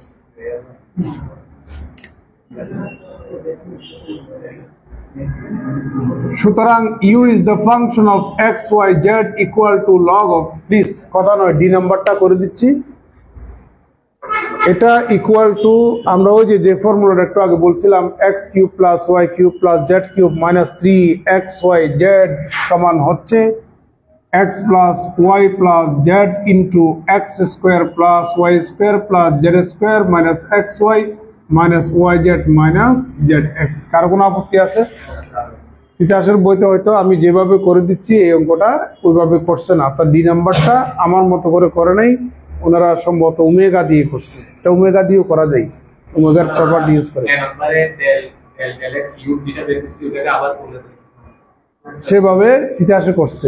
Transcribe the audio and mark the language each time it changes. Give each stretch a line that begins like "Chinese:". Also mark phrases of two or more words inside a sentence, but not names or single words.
English: সুতরাং u is the function of x y z equal to log of, please
Bangla: কথা নয়, ডি নাম্বারটা করে দিচ্ছি।
English: এটা equal to,
Bangla: আমরা ওই যে ফর্মুলাটা একটু আগে বলছিলাম,
English: x cube plus y cube plus z cube minus 3xyz
Bangla: সমান হচ্ছে
English: x plus y plus z into x square plus y square plus z square minus xy minus yz minus zx।
Bangla: কার কোনো আপত্তি আছে? ইতিহাসের বইতে হয়তো আমি যেভাবে করে দিচ্ছি এই অঙ্কটা ওইভাবে করছে না, তার ডি নাম্বারটা আমার মতো করে নাই, ওনারা সম্ভবত ওমেগা দিয়ে করছে। এটা ওমেগা দিয়েও করা যায়, ওমেগার
English: property use
Bangla: করে সেভাবে ইতিহাসে করছে।